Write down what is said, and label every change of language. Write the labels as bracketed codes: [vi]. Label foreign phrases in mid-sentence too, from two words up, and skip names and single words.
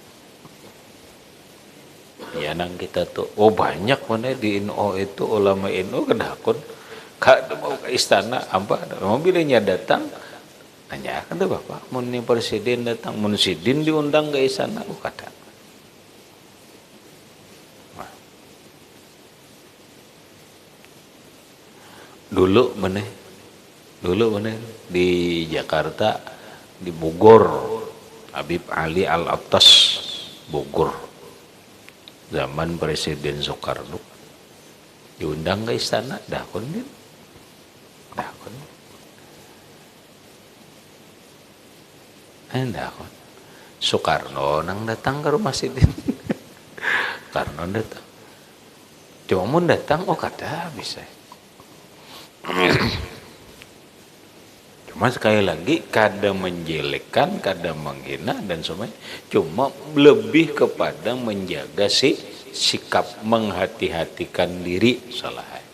[bjn] Ya nang kita tuh, oh banyak mana di NU itu ulama NU kedakun, kada mau ke istana, apa? Mobilnya datang, nanya kan tuh bapak, mun ni presiden datang, mun sidin diundang ke istana, oh kada. Nah. Dulu mana di Jakarta, di Bogor, Habib Ali Al-Attas, Bogor. Zaman Presiden Soekarno diundang ke istana, dakon din. Dakon. Dakon. Soekarno nang datang ke rumah Sidin. Soekarno datang. Cuma mau datang, oh kada bisa. Mas sekali lagi kada menjelekkan, kada menghina dan semuanya, cuma lebih kepada menjaga sikap, menghati-hatikan diri salah.